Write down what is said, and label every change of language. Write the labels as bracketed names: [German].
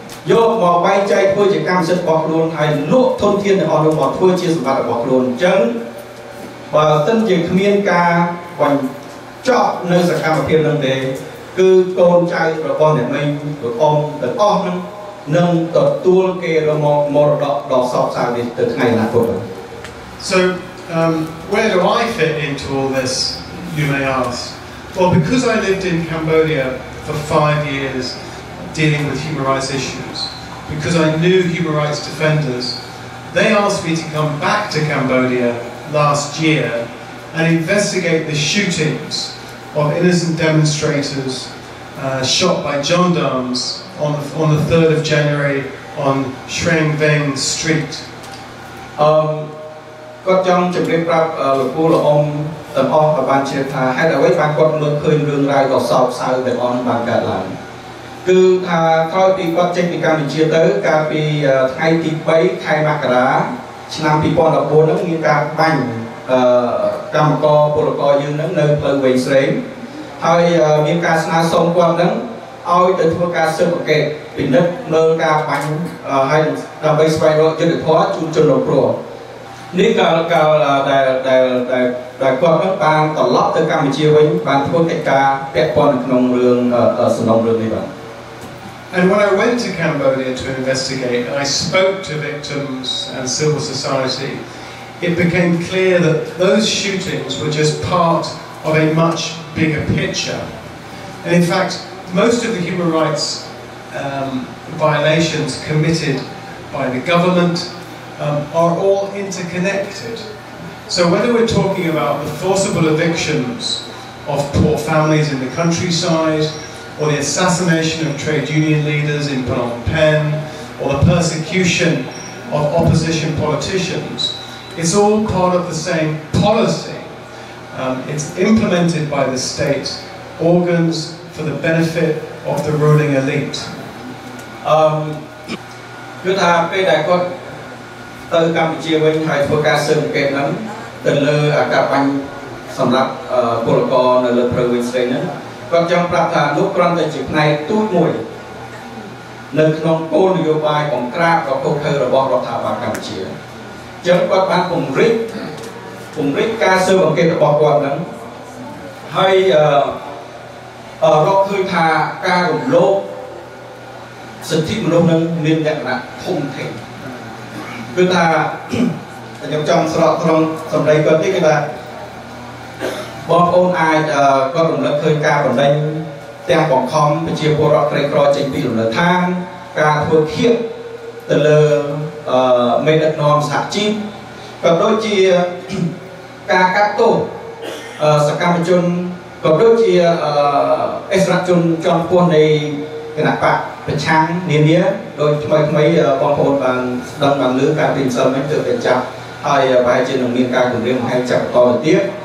[Khmer] យកមកបែងចែកធ្វើជាកម្មសិទ្ធិរបស់ខ្លួនហើយលក់ធនធានទាំងអស់នោះមកធ្វើជាសម្បត្តិរបស់ខ្លួនអញ្ចឹងបើសិនជាគ្មានការបញ្ចប់នៅសកម្មភាពនឹងទេគឺកូនចៅរបស់អ្នកមីងលោកអ៊ំទាំងអស់នឹងនឹងទទួលគេរបស់មរតកដ៏សោកសៅនេះទៅថ្ងៃអនាគត [English] So where do I fit into all this, you may ask? Well, because I lived in Cambodia for 5 years dealing with human rights issues, because I knew human rights defenders, they asked me to come back to Cambodia last year and investigate the shootings of innocent demonstrators shot by gendarmes on the 3rd of January on Shreng Veng Street. [Khmer] គាត់ចង់ជម្រាបប្រាប់លោកពូលោកអ៊ំទាំងអស់ឲ្យបានជ្រាបថាហេតុអ្វីបានគាត់មើលឃើញរឿងរ៉ាវដ៏សោកសៅទាំងអស់បានកើតឡើងគឺថាក្រោយពីគាត់ចេញពីកម្ពុជាទៅកាលពីថ្ងៃទី 3 ខែមករាឆ្នាំ 2014 ហ្នឹងមានការបាញ់ កម្មករពលករយើងហ្នឹងនៅផ្លូវវែងស្រេងហើយមានការស្នើសុំគាត់ហ្នឹងឲ្យទៅធ្វើការស៊ើបអង្កេតពិនិត្យមើលការបាញ់ហើយដើម្បីស្វែងរកយុត្តិធម៌ជូនជនរងគ្រោះនេះកាលដែលគាត់នឹងបានត្រឡប់ទៅកម្ពុជាវិញបានធ្វើកិច្ចការពាក់ព័ន្ធក្នុងរឿងសំណុំរឿងនេះបាទ [English] And when I went to Cambodia to investigate and I spoke to victims and civil society, it became clear that those shootings were just part of a much bigger picture. And in fact, most of the human rights violations committed by the government are all interconnected. So whether we're talking about the forcible evictions of poor families in the countryside, or the assassination of trade union leaders in Phnom Penh, or the persecution of opposition politicians, it's all part of the same policy. It's implemented by the state organs for the benefit of the ruling elite. [Khmer] គឺថាពេលដែលគាត់ទៅកម្ពុជាវិញហើយធ្វើការស៊ើបអង្កេតហ្នឹងទៅលើអាការបាញ់សម្រាប់ពលករនៅលើផ្លូវវិញស្រីហ្នឹងគាត់ចង់ប្រាប់ថាលោកគ្រាន់តែជាផ្នែកទូចមួយនៅក្នុងគោលនយោបាយបង្ក្រាបដ៏ឃោរឃៅរបស់រដ្ឋាភិបាលកម្ពុជាអញ្ចឹងគាត់បានពង្រីកការស៊ើបអង្កេតរបស់គាត់ហ្នឹងហើយ រកឃើញថាការរំលោភសិទ្ធិមនុស្សនឹងមានលក្ខណៈធំធេងគឺថាខ្ញុំចង់ស្រកត្រង់សម្ដីគាត់នេះគឺថាបងប្អូនអាចគាត់រំលឹកឃើញការបណ្ដេញទាំងបង្ខំប្រជាពលរដ្ឋក្រីក្រចេញពីលំនៅឋានការធ្វើឃាត từ lơ mê đất non sạc chim và đôi chi ca cắt tổ sạc cam chun và đôi chi extra chun trong quân này cái nạp bạcเป็นช้างเนี่ยนี้โดยทำไมบางคนบางเรื่องการติดสมัยเกิดเป็นจับไอ้ใบเจนมีการถึงเรื่องให้จับต่อเตี้ย